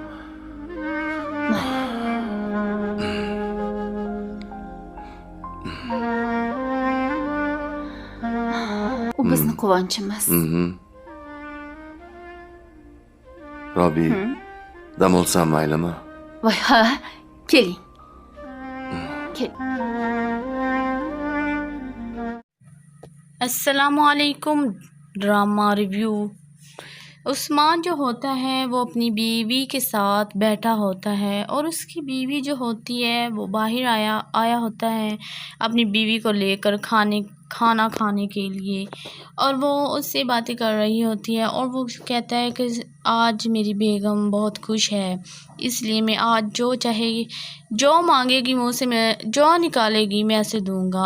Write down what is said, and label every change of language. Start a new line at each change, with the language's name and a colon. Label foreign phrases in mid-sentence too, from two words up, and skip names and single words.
Uzbek: U bizni quvonchimiz. Robi, dam olsam maylimi? Voy, ha, keling. Kel.
Arabic: السلام علیکم.
English: drama review.
Urdu: عثمان جو ہوتا ہے وہ اپنی بیوی کے ساتھ بیٹھا ہوتا ہے اور اس کی بیوی جو ہوتی ہے وہ باہر آیا ہوتا ہے اپنی بیوی کو لے کر کھانا کھانے کے لیے، اور وہ اس سے باتیں کر رہی ہوتی ہے اور وہ کہتا ہے کہ آج میری بیگم بہت خوش ہے، اس لیے میں آج جو چاہے گی، جو مانگے گی منہ سے، میں جو نکالے گی میں ایسے دوں گا.